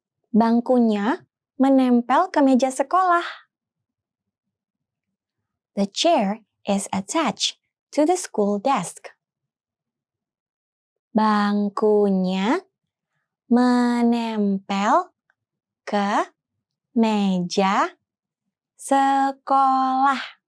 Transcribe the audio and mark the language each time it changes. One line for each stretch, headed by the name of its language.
Indonesian: Bangkunya menempel ke meja sekolah.
English: The chair is attached to the school desk.
Indonesian: Bangkunya menempel ke meja sekolah.